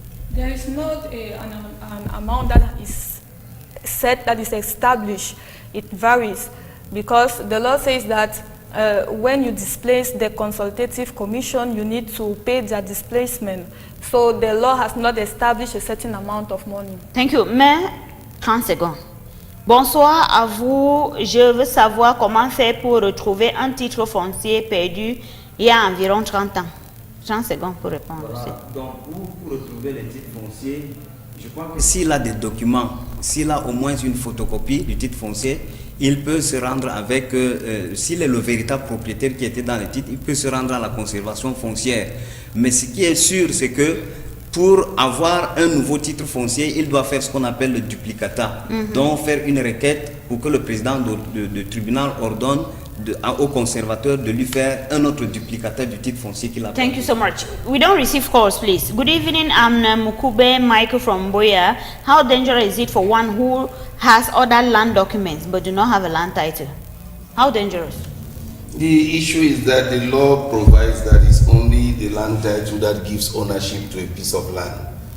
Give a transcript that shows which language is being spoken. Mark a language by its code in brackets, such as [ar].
[en] There is not an amount that is set, that is established. It varies because the law says that when you displace the consultative commission, you need to pay their displacement. So the law has not established a certain amount of money. Thank you. [fr] Mais 30 secondes. Bonsoir à vous. Je veux savoir comment faire pour retrouver un titre foncier perdu il y a environ 30 ans. 30 secondes pour répondre aussi. Donc pour retrouver les titres fonciers, Je crois que s'il a des documents, s'il a au moins une photocopie du titre foncier, il peut se rendre avec, s'il est le véritable propriétaire qui était dans le titre, il peut se rendre à la conservation foncière. Mais ce qui est sûr, c'est que pour avoir un nouveau titre foncier, il doit faire ce qu'on appelle le duplicata. Donc faire une requête pour que le président du tribunal ordonne au conservateur de lui faire un autre duplicata du titre foncier qu'il a. [en] Thank you so much. We don't receive calls, please. Good evening, I'm Mukube Michael from Boya. How dangerous is it for one who has other land documents but do not have a land title? How dangerous? The issue is that the law provides that it's only the land title that gives ownership to a piece of land.